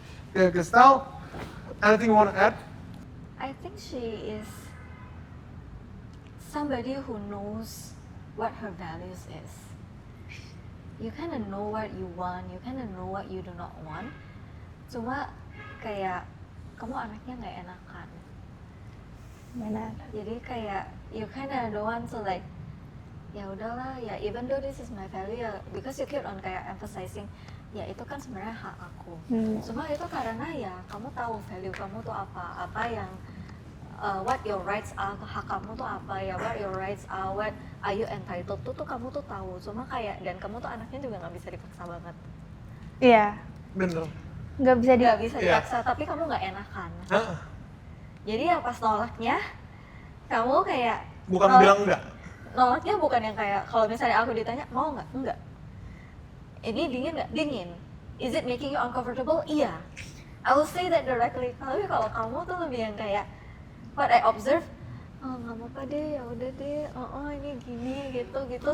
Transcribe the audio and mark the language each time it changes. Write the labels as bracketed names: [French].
[English] Okay, Kristal, anything you want to add? I think she is somebody who knows what her values is. You kind of know what you want, you kind of know what you do not want. [Indonesian] Cuma kayak kamu anaknya nggak enakan. Benar. Jadi kayak [English] you kind of don't want to like [Indonesian] ya udahlah ya [English] even though this is my value ya because you keep on kayak emphasizing [Indonesian] ya itu kan sebenarnya hak aku. Cuma itu karena ya kamu tahu value kamu tuh apa yang [English] what your rights are, [Indonesian] hak kamu tuh apa ya, what your rights are, [English] what are you entitled to [Indonesian] tuh kamu tuh tahu. Cuma kayak dan kamu tuh anaknya juga nggak bisa dipaksa banget. Iya. Bener. Nggak bisa Nggak bisa Iya. dipaksa tapi kamu nggak enakan. Hah? Jadi ya pas nolaknya kamu kayak Bukan nolak- bilang enggak. nolaknya bukan yang kayak kalau misalnya aku ditanya mau nggak, enggak. Ini dingin nggak? Dingin. [English] Is it making you uncomfortable? Iya. I will say that directly. [Indonesian] Tapi kalau kamu tuh lebih yang kayak [English] what I observe, [Indonesian] oh nggak apa-apa deh, ya udah deh, ini gini gitu.